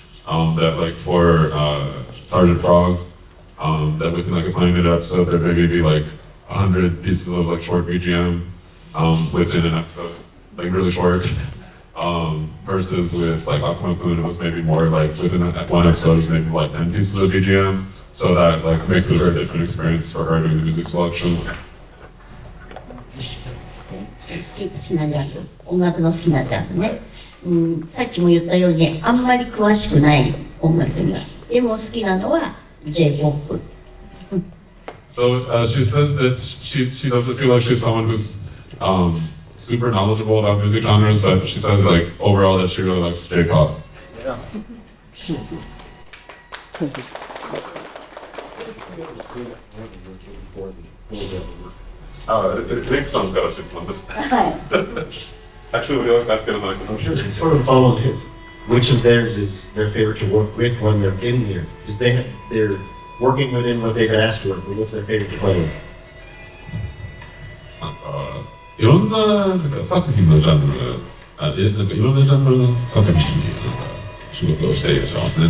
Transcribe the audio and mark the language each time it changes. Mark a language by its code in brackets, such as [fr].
[en] That like for Sergeant Frog, that within like a 20-minute episode there maybe be like 100 pieces of like short BGM within an episode, like really short. Versus with like Akuma-kun, it was maybe more like within one episode, it was maybe like 10 pieces of BGM. So that like makes it a very different experience for her doing the music selection. [ja] 好きなジャンル、音楽の好きなジャンルね。さっきも言ったようにあんまり詳しくない音楽には。でも好きなのは J-POP。 [en] So she says that she doesn't feel like she's someone who's super knowledgeable about music genres, but she says like overall that she really likes J-pop. Yeah. [ja] Rickさんから質問です。はい。 [en] Actually, we always ask it on I'm sure they sort of follow his. Which of theirs is their favorite to work with when they're in there? Because they're working within what they've been asked to work with. What's their favorite to play with? [ja] なんかいろんな作品のジャンルなんかいろんなジャンルの作品になんか仕事をしていらっしゃいますね。